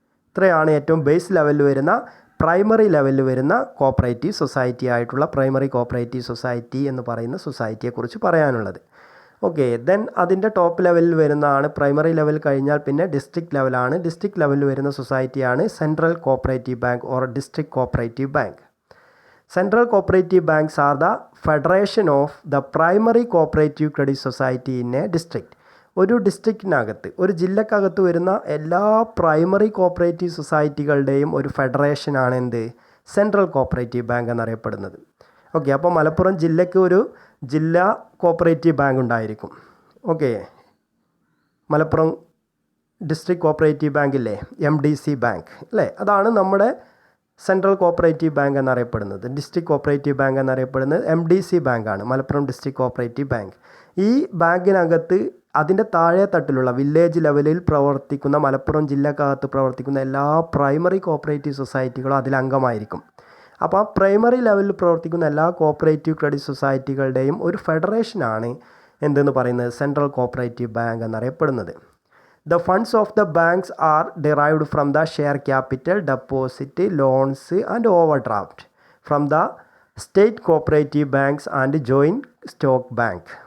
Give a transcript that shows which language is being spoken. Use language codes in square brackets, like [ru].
[ml] ഇത്രയാണ് ഏറ്റവും ബേസ് ലെവലിൽ വരുന്ന, പ്രൈമറി ലെവലിൽ വരുന്ന കോപ്പറേറ്റീവ് സൊസൈറ്റി ആയിട്ടുള്ള പ്രൈമറി കോപ്പറേറ്റീവ് സൊസൈറ്റി എന്ന് പറയുന്ന സൊസൈറ്റിയെക്കുറിച്ച് പറയാനുള്ളത്. ഓക്കെ, ദെൻ അതിൻ്റെ ടോപ്പ് ലെവലിൽ വരുന്നതാണ്. പ്രൈമറി ലെവൽ കഴിഞ്ഞാൽ പിന്നെ ഡിസ്ട്രിക്ട് ലെവലാണ്. ഡിസ്ട്രിക്ട് ലെവലിൽ വരുന്ന സൊസൈറ്റിയാണ് central cooperative bank or district cooperative bank. [en] Central cooperative banks are the federation of the primary cooperative credit society in a district. [ml] ഒരു ഡിസ്ട്രിക്റ്റിനകത്ത്, ഒരു ജില്ലക്കകത്ത് വരുന്ന എല്ലാ പ്രൈമറി കോപ്പറേറ്റീവ് സൊസൈറ്റികളുടെയും ഒരു ഫെഡറേഷനാണ് എന്ത്? സെൻട്രൽ കോപ്പറേറ്റീവ് ബാങ്ക് എന്നറിയപ്പെടുന്നത്. ഓക്കെ, അപ്പോൾ മലപ്പുറം ജില്ലയ്ക്ക് ഒരു ജില്ലാ കോപ്പറേറ്റീവ് ബാങ്ക് ഉണ്ടായിരിക്കും. Okay, Malappuram district cooperative ബാങ്കില്ലേ, MDC bank അല്ലേ, അതാണ് നമ്മുടെ സെൻട്രൽ കോപ്പറേറ്റീവ് ബാങ്ക് എന്നറിയപ്പെടുന്നത്. ഡിസ്ട്രിക്ട് കോപ്പറേറ്റീവ് ബാങ്ക് എന്നറിയപ്പെടുന്നത് MDC ബാങ്കാണ്, മലപ്പുറം ഡിസ്ട്രിക്ട് കോപ്പറേറ്റീവ് ബാങ്ക്. ഈ ബാങ്കിനകത്ത് അതിൻ്റെ താഴെ തട്ടിലുള്ള വില്ലേജ് ലെവലിൽ പ്രവർത്തിക്കുന്ന, മലപ്പുറം ജില്ലക്കകത്ത് പ്രവർത്തിക്കുന്ന എല്ലാ പ്രൈമറി കോപ്പറേറ്റീവ് സൊസൈറ്റികളും അതിലംഗമായിരിക്കും. അപ്പോൾ ആ പ്രൈമറി ലെവലിൽ പ്രവർത്തിക്കുന്ന എല്ലാ കോപ്പറേറ്റീവ് ക്രെഡിറ്റ് സൊസൈറ്റികളുടെയും ഒരു ഫെഡറേഷനാണ് എന്തെന്ന് പറയുന്നത്? സെൻട്രൽ കോപ്പറേറ്റീവ് ബാങ്ക് എന്നറിയപ്പെടുന്നത്. [en] The funds of the banks are derived from the share capital, deposit, loans and overdraft from the state cooperative banks and joint stock bank.